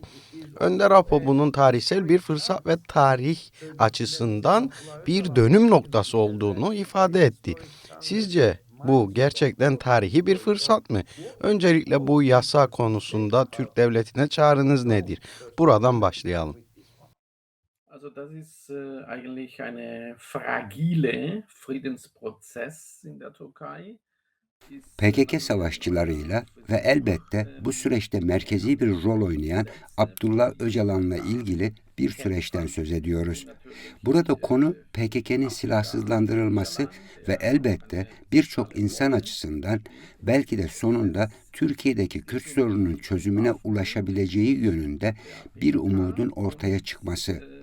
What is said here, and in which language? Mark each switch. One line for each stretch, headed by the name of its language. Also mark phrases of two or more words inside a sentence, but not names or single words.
Turkish: Önder Apo bunun tarihsel bir fırsat ve tarih açısından bir dönüm noktası olduğunu ifade etti. Sizce bu gerçekten tarihi bir fırsat mı? Öncelikle bu yasa konusunda Türk devletine çağrınız nedir? Buradan başlayalım.
German: Also das ist eigentlich eine fragile Friedensprozess in der Türkei.
Turkish: PKK savaşçılarıyla ve elbette bu süreçte merkezi bir rol oynayan Abdullah Öcalan'la ilgili bir süreçten söz ediyoruz. Burada konu PKK'nın silahsızlandırılması ve elbette birçok insan açısından belki de sonunda Türkiye'deki Kürt sorununun çözümüne ulaşabileceği yönünde bir umudun ortaya çıkması.